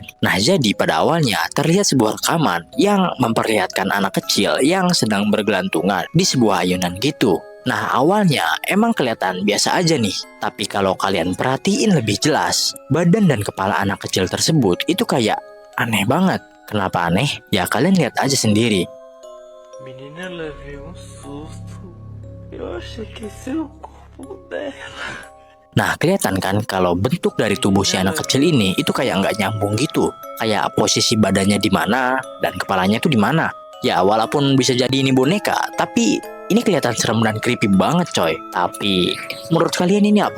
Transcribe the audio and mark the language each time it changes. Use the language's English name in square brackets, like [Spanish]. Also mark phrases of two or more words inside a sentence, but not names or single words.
[Indonesian] Nah, jadi pada awalnya terlihat sebuah rekaman yang memperlihatkan anak kecil yang sedang bergelantungan di sebuah ayunan gitu. Nah, awalnya emang kelihatan biasa aja nih. Tapi kalau kalian perhatiin lebih jelas, badan dan kepala anak kecil tersebut itu kayak aneh banget. Kenapa aneh? Ya kalian lihat aja sendiri. [Portuguese] Menina levei susto. Eu achei que esse era o corpo dela. [Indonesian] Nah, kelihatan kan kalau bentuk dari tubuh si anak kecil ini itu kayak nggak nyambung gitu. Kayak posisi badannya di mana dan kepalanya itu di mana. Ya, walaupun bisa jadi ini boneka, tapi ini kelihatan serem dan creepy banget coy. Tapi menurut kalian ini apa?